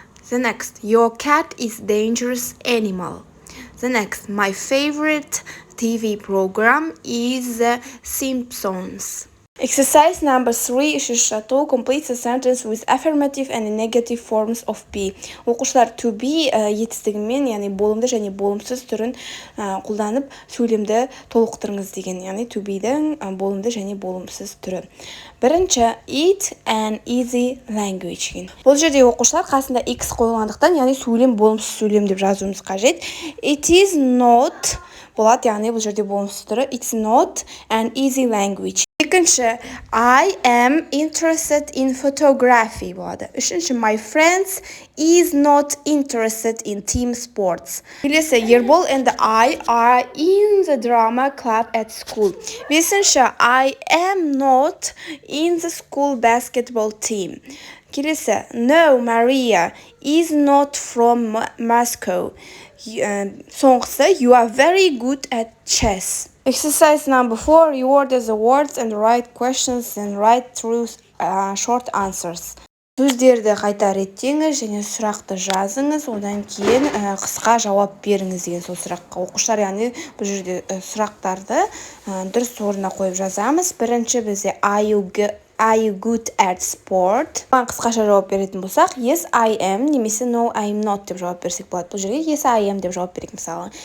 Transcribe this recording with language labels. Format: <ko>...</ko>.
<en>The next, your cat is dangerous animal. The next, my favorite TV program is The Simpsons. Exercise number 3, шату, complete the sentence with affirmative and negative forms of be.</en> <kk>Оқушылар to be етістігімен, яғни болымды және болымсыз түрін қолданып сөйлемді толықтырыңыз деген. Яғни to be-дің болымды және болымсыз түрі.</kk> <en>Бірінші, it an easy language.</en> <kk>Бұл жерде оқушылар қасында x қойылғандықтан, яғни сөйлем болымсыз сөйлем деп жазуымыз қажет.</kk> <en>It is not</en> <kk>болады, яғни бұл жерде болымсыз түрі.</kk> <en>It's not an easy language. Екінші, I am interested in photography болады. Үшінші, my friends is not interested in team sports. Келесі, Ербол and I are in the drama club at school. Бесінші, I am not in the school basketball team. Келесі, no, Maria is not from Moscow. Соңғысы, you are very good at chess. Exercise number 4, you order the words and write questions and write through short answers.</en> <kk>Сөздерді қайта реттеңіз және сұрақты жазыңыз, одан кейін қысқа жауап беріңіз деген сол сұраққа. Оқушылар яғни бұл жерде сұрақтарды дұрыс орнына қойып жазамыз. Бірінші бізде</kk> <en>Are you good at sport?</en> <kk>Қысқаша жауап беретін болсақ,</kk> <en>yes, I am,</en> <kk>немесе</kk> <en>no, I am not</en> <kk>деп жауап берсек болады. Бұл жерге</kk> <en>yes, I am</en> <kk>деп жауап берейік мысалы.</kk>